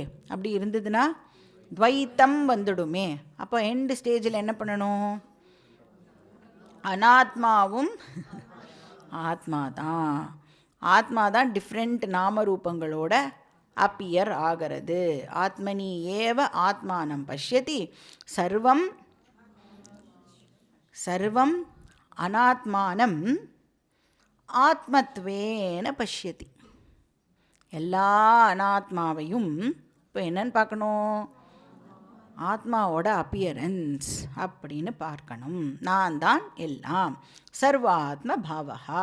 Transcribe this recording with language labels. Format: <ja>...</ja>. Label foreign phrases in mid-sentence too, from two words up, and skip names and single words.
<ta>அப்படி இருந்ததுன்னா துவைத்தம் வந்துடுமே. அப்போ</ta> <en>end stage</en> <ta>என்ன பண்ணணும்? அனாத்மாவும் ஆத்மா தான். ஆத்மா தான் டிஃப்ரெண்ட் நாமரூபங்களோட அப்பியர் ஆகிறது.</ta> <sa>आत्मनि एव आत्मानं पश्यति सर्वं सर्वम् अनात्मानम् आत्मत्वेन पश्यति.</sa> <ta>எல்லா அனாத்மாவையும் இப்போ என்னன்னு பார்க்கணும், ஆத்மாவோட அப்பியரன்ஸ் அப்படின்னு பார்க்கணும். நான் தான் எல்லாம்.</ta> <sa>सर्वात्म भावका.</sa>